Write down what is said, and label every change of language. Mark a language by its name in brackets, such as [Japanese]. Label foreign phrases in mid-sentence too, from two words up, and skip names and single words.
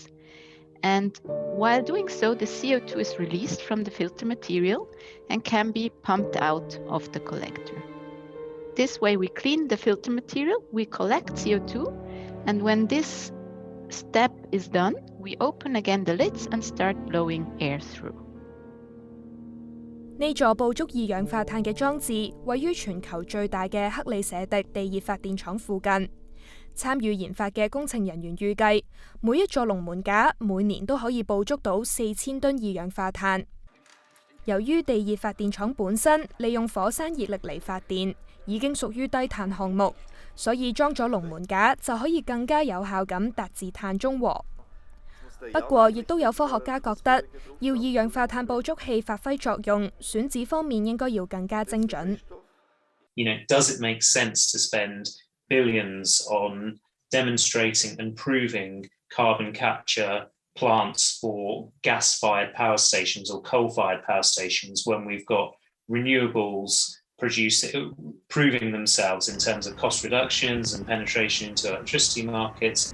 [English] And while doing so, the CO2 is released from the filter material and can be pumped out of the collector. This way we clean the filter material, we collect CO2, and when this step is done, we open again the lids and start blowing air through. [Cantonese] 呢座捕捉二氧化碳嘅裝置位於全球最大嘅克里舍迪地熱發電廠附近。參與研發嘅工程人員預計，每一座龍門架每年都可以捕捉到4000噸二氧化碳。由於地熱發電廠本身利用火山熱力嚟發電，已經屬於低碳項目，所以裝咗龍門架就可以更加有效咁達至碳中和。不過，亦都有科學家覺得，要二氧化碳捕捉器發揮作用，選址方面應該要更加精準。 [English] Does it make sense to spend billions on demonstrating and proving carbon capture plants for gas-fired power stations or coal-fired power stations when we've got renewables proving themselves in terms of cost reductions and penetration into electricity markets?